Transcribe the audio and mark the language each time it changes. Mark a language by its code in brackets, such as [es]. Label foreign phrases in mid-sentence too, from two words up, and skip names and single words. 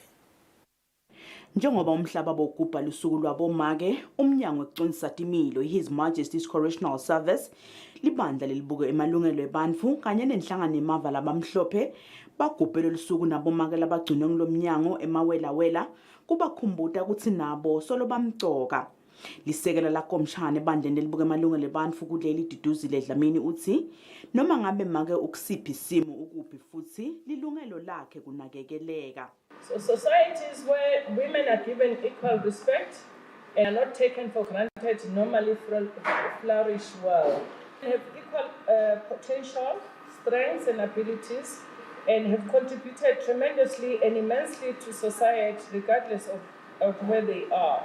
[ss] Njengoba umhlaba bogubha lusuku lwabomake umnyango wecinzisa timilo His Majesty's Correctional Service libandla lelibuke emalungelo ebantfu kanye nenhlangano emava labamhlophe bagubhele lusuku nabomake labagcinwe ngilomnyango emawelawela kubakhumbuta ukuthi nabo solo bamcoka. Lisekela la komshane bandleni lelibuke emalungelo ebantfu kuleli Kusile Dlamini uthi noma ngabe make ukusiphi isimo ukuphi futhi lilungelo lakhe kunakekeleka. [en] So societies where women are given equal respect and are not taken for granted normally flourish well. They have equal potential, strengths and abilities and have contributed tremendously and immensely to society regardless of where they are.